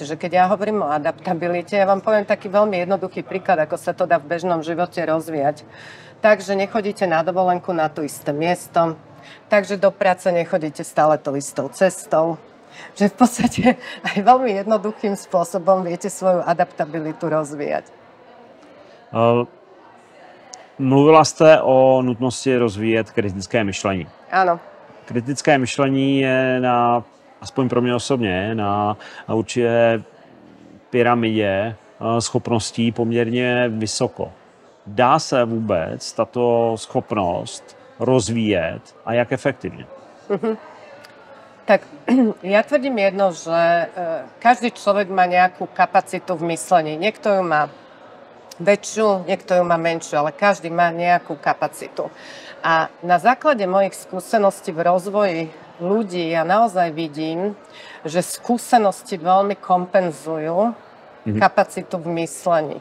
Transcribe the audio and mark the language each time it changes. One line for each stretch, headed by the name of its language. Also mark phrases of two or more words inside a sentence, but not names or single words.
Slovak: Čiže keď ja hovorím o adaptabilite, ja vám poviem taký veľmi jednoduchý príklad, ako sa to dá v bežnom živote rozvíjať. Takže nechodíte na dovolenku na to isté miesto, takže do práce nechodíte stále to istou cestou. Že v podstate aj veľmi jednoduchým spôsobom viete svoju adaptabilitu rozvíjať.
Czech: Mluvila jste o nutnosti rozvíjet kritické myšlení. Ano. Kritické myšlení je aspoň pro mě osobně, na určité pyramidě schopností poměrně vysoko. Dá se vůbec tato schopnost rozvíjet a jak efektivně?
Slovak: Tak ja tvrdím jedno, že každý človek má nejakú kapacitu v myslení. Niekto ju má väčšiu, niekto ju má menšiu, ale každý má nejakú kapacitu. A na základe mojich skúseností v rozvoji ľudí ja naozaj vidím, že skúsenosti veľmi kompenzujú kapacitu v myslení.